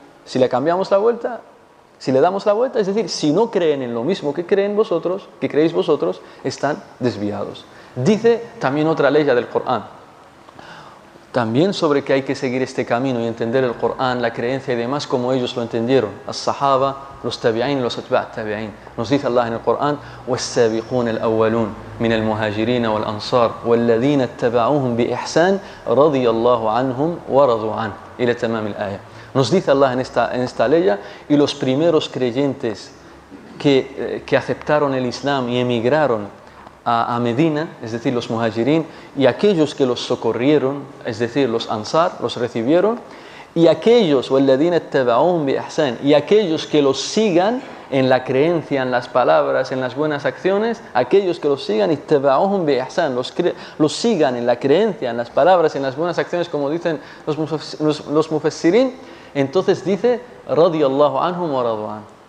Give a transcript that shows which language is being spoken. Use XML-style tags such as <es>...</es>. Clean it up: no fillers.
<es>Si le cambiamos la vuelta, si le damos la vuelta, es decir, si no creen en lo mismo que creen vosotros, que creéis vosotros, están desviados. Dice también otra ley del Corán, también sobre que hay que seguir este camino y entender el Corán, la creencia y demás como ellos lo entendieron, as-sahaba, los tabi'in, los atba' tabi'in. Nos dice Allah en el Corán,</es> <ar>وَالسَّابِقُونَ الْأَوَّلُونَ مِنَ الْمُهَاجِرِينَ وَالْأَنصَارِ وَالَّذِينَ اتَّبَعُوهُم بِإِحْسَانٍ رَضِيَ اللَّهُ عَنْهُمْ وَرَضُوا عَنْهُ إلى تمام الآية.</ar> <es>Nos dice Allah en esta ley, y los primeros creyentes que aceptaron el Islam y emigraron a Medina, es decir, los muhajirín, y aquellos que los socorrieron, es decir, los ansar, los recibieron, y aquellos,</es> <ar>وَالَّذِينَ اتَّبَعُوهُم بِإِحْسَانٍ,</ar> <es>y aquellos que los sigan en la creencia, en las palabras, en las buenas acciones, aquellos que los sigan,</es> <ar>اتَّبَعُوهُم بِإِحْسَانٍ,</ar> <es>los sigan en la creencia, en las palabras, en las buenas acciones, como dicen los mufassirín, entonces dice,</es> <ar>رَضِيَ اللَّهُ عَنْهُمْ وَرَضُوا عَنْهُ.</ar>